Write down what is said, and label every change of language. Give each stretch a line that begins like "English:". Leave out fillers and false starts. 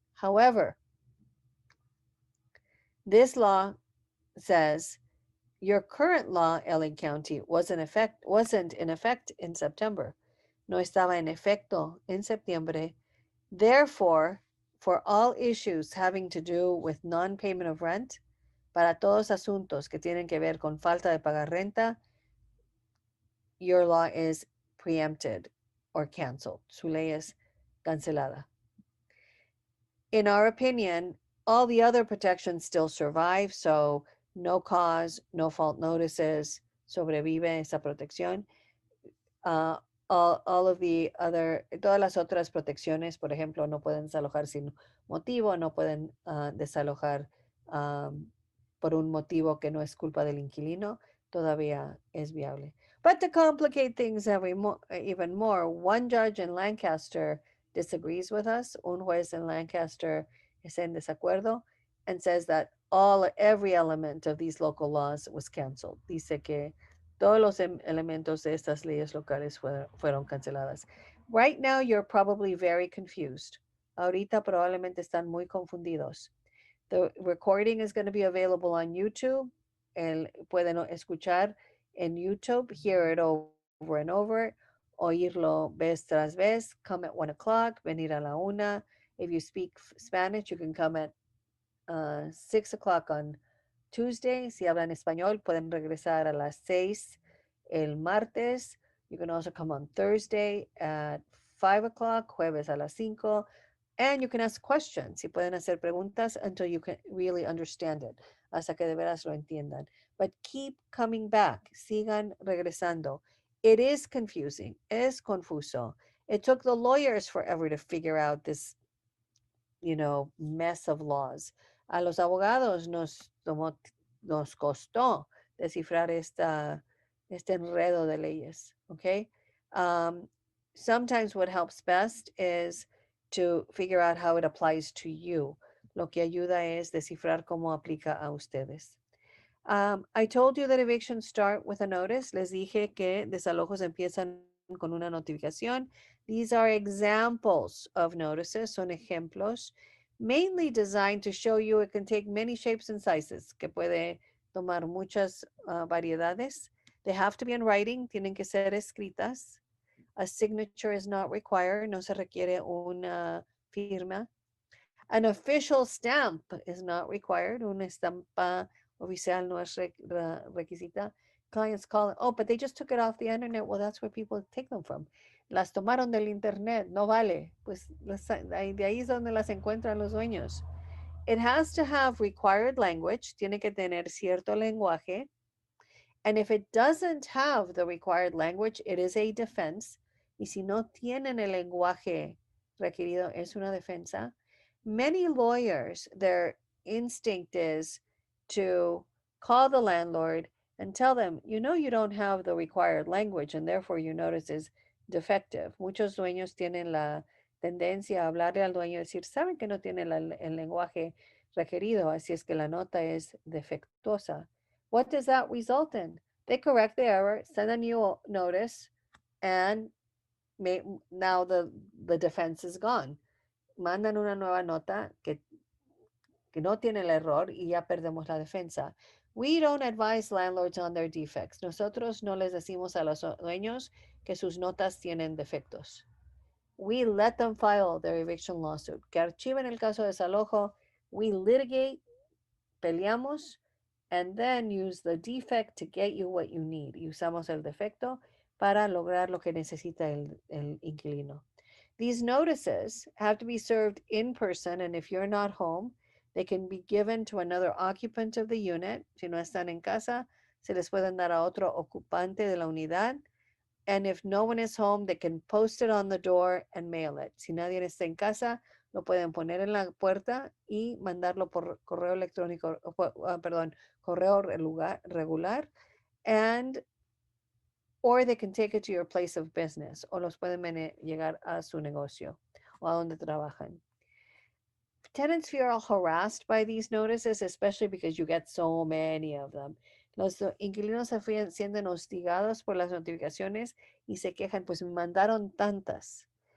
English: However, this law says your current law, LA County, wasn't in effect in September.
Spanish: No estaba en efecto en septiembre.
English: Therefore, for all issues having to do with non-payment of rent,
Spanish: para todos asuntos que tienen que ver con falta de pagar renta,
English: your law is preempted or canceled.
Spanish: Su ley es cancelada.
English: In our opinion, all the other protections still survive, so no cause, no fault notices,
Spanish: sobrevive esa protección.
English: All of the other,
Spanish: todas las otras protecciones, por ejemplo, no pueden desalojar sin motivo, no pueden desalojar por un motivo que no es culpa del inquilino, todavía es viable.
English: But to complicate things even more, one judge in Lancaster disagrees with us.
Spanish: Un juez en Lancaster es en desacuerdo
English: and says that every element of these local laws was canceled.
Spanish: Dice que todos los elementos de estas leyes locales fueron canceladas.
English: Right now, you're probably very confused.
Spanish: Ahorita probablemente están muy confundidos.
English: The recording is going to be available on YouTube.
Spanish: Pueden escuchar en YouTube,
English: hear it over and over,
Spanish: oírlo vez tras vez,
English: come at 1 o'clock,
Spanish: venir a la 1.
English: If you speak Spanish, you can come at 6 o'clock on Tuesday.
Spanish: Si hablan español, pueden regresar a las 6 el martes.
English: You can also come on Thursday at 5 o'clock,
Spanish: jueves a las 5.
English: And you can ask questions.
Spanish: Y pueden hacer preguntas
English: until you can really understand it,
Spanish: hasta que de veras lo entiendan.
English: But keep coming back.
Spanish: Sigan regresando.
English: It is confusing.
Spanish: Es confuso.
English: It took the lawyers forever to figure out this mess of laws.
Spanish: A los abogados nos costó descifrar este enredo de leyes, okay?
English: Um, Sometimes what helps best is to figure out how it applies to you.
Spanish: Lo que ayuda es descifrar cómo aplica a ustedes.
English: I told you that evictions start with a notice.
Spanish: Les dije que desalojos empiezan con una notificación.
English: These are examples of notices,
Spanish: son ejemplos,
English: mainly designed to show you it can take many shapes and sizes,
Spanish: que puede tomar muchas variedades.
English: They have to be in writing,
Spanish: tienen que ser escritas.
English: A signature is not required,
Spanish: no se requiere una firma.
English: An official stamp is not required,
Spanish: una estampa oficial no es requisita.
English: Clients call it, oh, but they just took it off the internet. Well, that's where people take them from.
Spanish: Las tomaron del internet, no vale. Pues de ahí es donde las encuentran los dueños.
English: It has to have required language, tiene que tener cierto lenguaje. And if it doesn't have the required language, it is a defense.
Spanish: Y si no tienen el lenguaje requerido, es una defensa.
English: Many lawyers, their instinct is to call the landlord and tell them, you don't have the required language and therefore your notice is defective.
Spanish: Muchos dueños tienen la tendencia a hablarle al dueño y decir, saben que no tienen el lenguaje requerido, así es que la nota es defectuosa.
English: What does that result in? They correct the error, send a new notice, and now the defense is gone.
Spanish: Mandan una nueva nota que no tiene el error y ya perdemos la defensa.
English: We don't advise landlords on their defects.
Spanish: Nosotros no les decimos a los dueños que sus notas tienen defectos.
English: We let them file their eviction lawsuit.
Spanish: Que archiven el caso de desalojo.
English: We litigate,
Spanish: peleamos,
English: and then use the defect to get you what you need.
Spanish: Y usamos el defecto para lograr lo que necesita el inquilino.
English: These notices have to be served in person, and if you're not home, they can be given to another occupant of the unit.
Spanish: Si no están en casa, se les pueden dar a otro ocupante de la unidad.
English: And if no one is home, they can post it on the door and mail it.
Spanish: Si nadie está en casa, lo pueden poner en la puerta y mandarlo por correo electrónico, correo regular,
English: and or they can take it to your place of business,
Spanish: o los pueden llegar a su negocio o a donde trabajan.
English: Tenants feel harassed by these notices, especially because you get so many of them.
Spanish: Los inquilinos se sienten hostigados por las notificaciones y se quejan, pues me mandaron tantas.